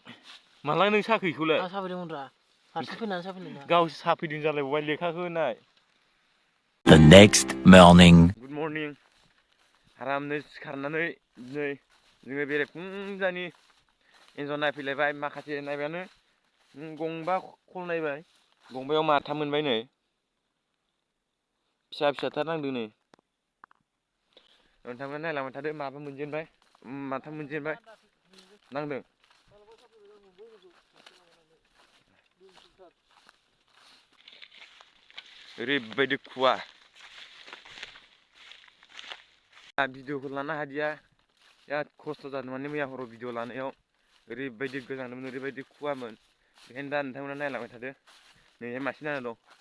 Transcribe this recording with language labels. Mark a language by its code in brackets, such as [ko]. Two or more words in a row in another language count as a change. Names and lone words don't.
[brx] माला नों साखो इखौलाय आं साफैदोंमोन रा हारसिं फैनानै साफैदों गावसो साफैदों जालायबावबाय लेखाखौ होनाय [en] The next morning. good morning [brx] आरामनो सिखारनानै नै जोङो बेरेफुंजानि एन्जर नायफैलायबाय माखासे नायबायानो गंबा खल नायबाय गंबायाव माथाम मोनबाय नै फिसा फिसाथार नांदों नै नोंथांमोना नायलांबाय थादो माबा मोनजेनबाय माथाम मोनजेनबाय नांदों ओरैबायदि खुवा भिडिअखौ लानो हादिया बिराद खस्थ' जादों माने मैया हराव भिडिअ लानायाव ओरैबायदि गोजांदोंमोन ओरैबायदि खुवामोन बेखायनो दा नोंथांमोना नायलांबाय थादो नैहाय मासे नांना दं